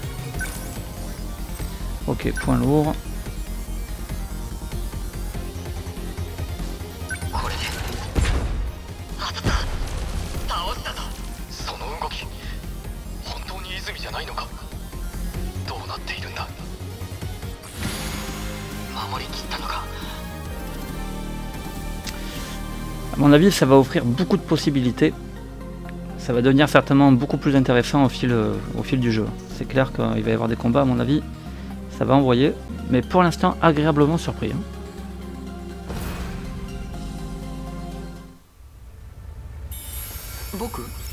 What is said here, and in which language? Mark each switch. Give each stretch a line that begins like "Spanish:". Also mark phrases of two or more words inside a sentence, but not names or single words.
French: Ok, point lourd.
Japanese: これで当たった。倒したぞ。その動き本当に泉じゃないのか。どうなっているんだ。守りきったのか。
French: À mon avis, ça va offrir beaucoup de possibilités. Ça va devenir certainement beaucoup plus intéressant au fil du jeu. C'est clair qu'il va y avoir des combats, à mon avis. Ça va envoyer. Mais pour l'instant, agréablement surpris. Beaucoup.